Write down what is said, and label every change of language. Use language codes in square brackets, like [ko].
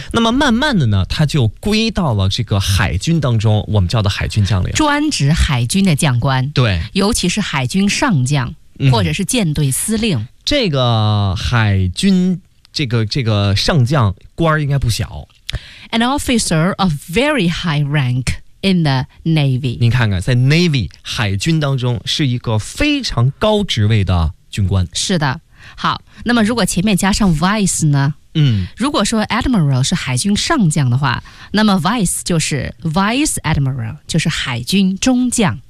[zh] 那么慢慢的呢，他就归到了这个海军当中，我们叫的海军将领，专指海军的将官，对，尤其是海军上将或者是舰队司令、嗯、这个海军这个上将官应该不小 [en] ，an officer of very high rank in the navy。 [zh] 您看看，在 navy 海军当中是一个非常高职位的军官。是的，好，那么如果前面加上 vice 呢？嗯，如果说 admiral 是海军上将的话，那么 vice 就是 vice admiral， 就是海军中将。